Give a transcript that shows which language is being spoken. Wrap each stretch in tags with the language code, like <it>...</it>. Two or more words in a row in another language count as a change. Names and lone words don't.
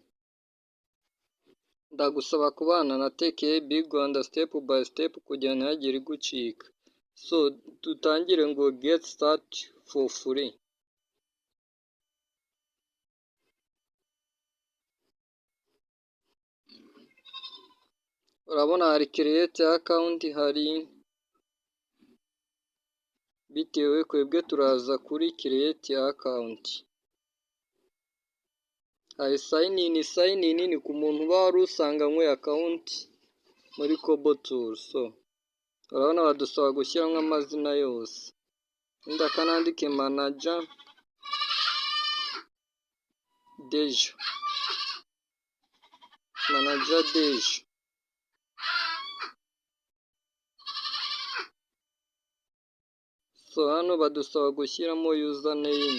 <rw>Ndagusaba kubana na Tech Big Rwanda step by step kugira ntihagire igucika. So tutangire ngo</rw> <en>get start for free.</en> <rw>Urabona hari</rw> <en>create account,</en> <rw>hari bitewe kwebwe turaza kuri</rw> <en>create account.</en> <rw>Hari</rw> <en>sign in</en> <rw>ni ku muntu uba wari usanganywe account muri Kobo Tool. So urabona badusaba gushyiramo amazina yose. Inda kanandike manager Dejo. So hano badusaba gushyiramo username.</rw>